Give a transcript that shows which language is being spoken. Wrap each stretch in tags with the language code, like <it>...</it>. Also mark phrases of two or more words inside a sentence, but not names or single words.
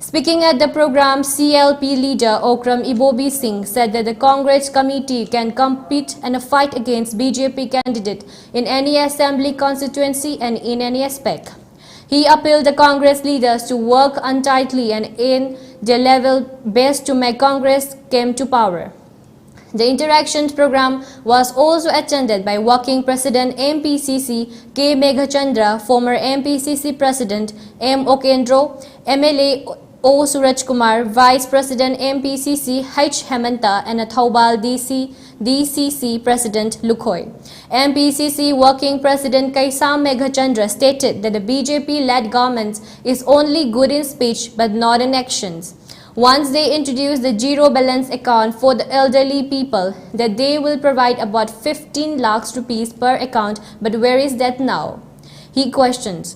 <en>Speaking at the program, CLP leader Okram Ibobi Singh said that the Congress committee can compete and fight against BJP candidate in any assembly constituency and in any aspect. He appealed the Congress leaders to work untidily and in their level best to make Congress come to power. The interaction program was also attended by Working President MPCC K. Meghachandra, former MPCC President M. Okendro, MLA O. Suraj Kumar, Vice President MPCC H. Hemanta, and a Thoubal DCC President Lukhoi. MPCC Working President Kaisam Meghachandra stated that the BJP-led government is only good in speech but not in actions. Once they introduce the zero balance account for the elderly people, that they will provide about 15 lakhs rupees per account, but where is that now? He questions.</en>